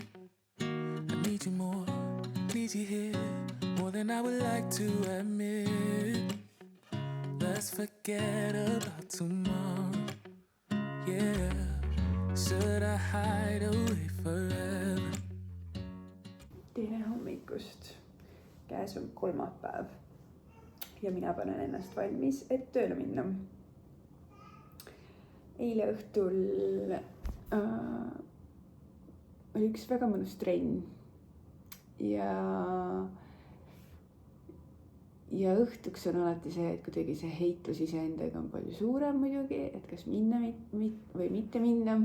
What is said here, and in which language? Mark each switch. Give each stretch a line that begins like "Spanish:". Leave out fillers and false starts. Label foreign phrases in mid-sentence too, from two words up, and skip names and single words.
English: I need you more, need you here, more than I would like to admit. Let's forget about tomorrow, yeah. Should I hide away forever?
Estonian: tere hommikust, käes on kolmapäev ja mina panen ennast valmis, et tööle minna. Eile õhtul oli üks väga mõnus trenn ja õhtuks on alati see, et kuidagi see heitlus iseendaga on palju suurem muidugi, et kas minna või mitte minna.